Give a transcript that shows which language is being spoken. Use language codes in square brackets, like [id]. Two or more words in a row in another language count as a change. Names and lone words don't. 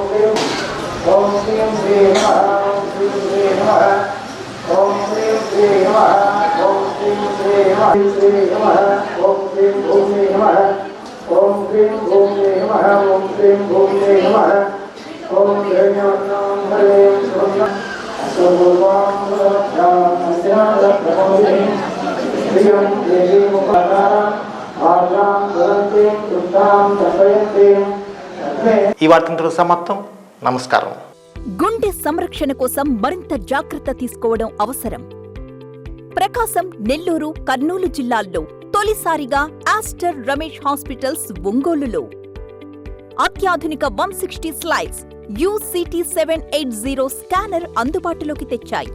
[sa] श्री श्री नमः ओम श्री श्री नमः ओम श्री श्री नमः ओम श्री श्री नमः श्री नमः ओम श्री भूमे नमः ओम श्री भूमे नमः ओम श्री भूमे नमः ओम जयनाम हरे कृष्ण सर्वं सर्वं प्रियं देवी मुखाराम आर्यां धरन्ति कृतां दर्शयन्ति [te] ఈ వార్తంతో సమాప్తం. నమస్కారం. గుండె సంరక్షణ కోసం మరింత జాగ్రత్త తీసుకోవడం అవసరం. ప్రకాశం, నెల్లూరు, కర్నూలు జిల్లాల్లో తొలిసారిగా ఆస్టర్ రమేష్ హాస్పిటల్స్ ఒంగోలులో అత్యాధునిక 160 స్లైడ్స్ UCT 780 స్కానర్ అందుబాటులోకి తెచ్చాయి.